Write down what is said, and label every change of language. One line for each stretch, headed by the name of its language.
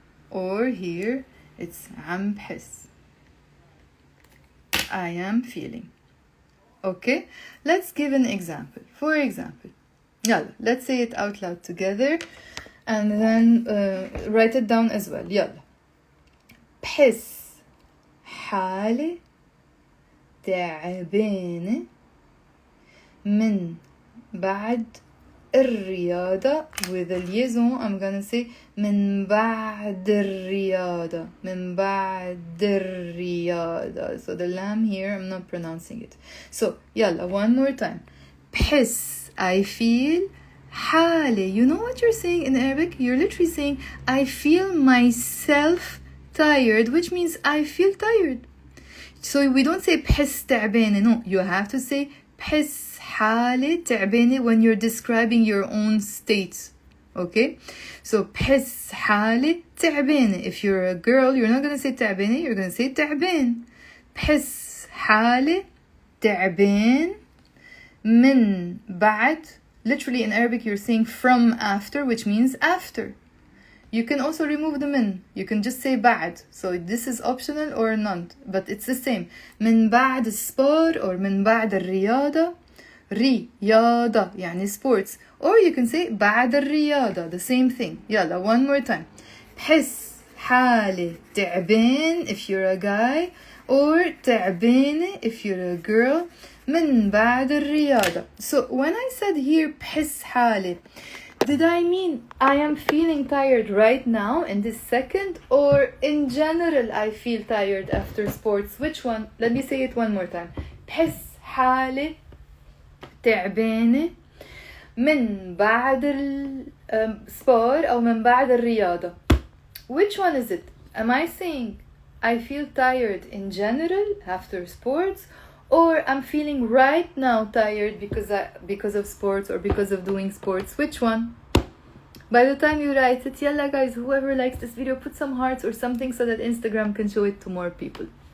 English: Or here, it's
Arabic: عم بحس.
English: I am feeling. Okay, let's give an example. For example, يلا, let's say it out loud together and then write it down as well.
Arabic: يلا. بحس حالي تعبانة من بعد الرياضة.
English: With a liaison, I'm gonna say
Arabic: من بعد الرياضة. من بعد الرياضة.
English: So the lam here, I'm not pronouncing it. So يلا, one more time.
Arabic: بحس.
English: I feel.
Arabic: حالي.
English: You know what you're saying in Arabic? You're literally saying I feel myself tired, which means I feel tired. So we don't say
Arabic: بحس تعبانة.
English: No, you have to say
Arabic: بحس حالي تعبانة
English: when you're describing your own state. Okay?
Arabic: So بحس حالي تعبانة.
English: If you're a girl, you're not going to say تعبانة, you're going to say تعبان.
Arabic: بحس حالي تعبان من بعد.
English: Literally in Arabic you're saying from after, which means after. You can also remove the min. You can just say بعد. So this is optional or not, but it's the same.
Arabic: من بعد السبور or من بعد الرياضة. رياضة يعني sports.
English: Or you can say
Arabic: بعد الرياضة.
English: The same thing. يلا, one more time.
Arabic: بحس حالي تعبان
English: if you're a guy. Or تعبانة if you're a girl.
Arabic: من بعد الرياضة.
English: So when I said here
Arabic: بحس حالي,
English: did I mean I am feeling tired right now in this second? Or in general I feel tired after sports? Which one? Let me say it one more time.
Arabic: بحس حالي تعبانة من بعد السبور أو من بعد الرياضة.
English: Which one is it? Am I saying I feel tired in general after sports? Or I'm feeling right now tired because of sports or because of doing sports? Which one? By the time you write it, yalla guys, whoever likes this video, put some hearts or something so that Instagram can show it to more people.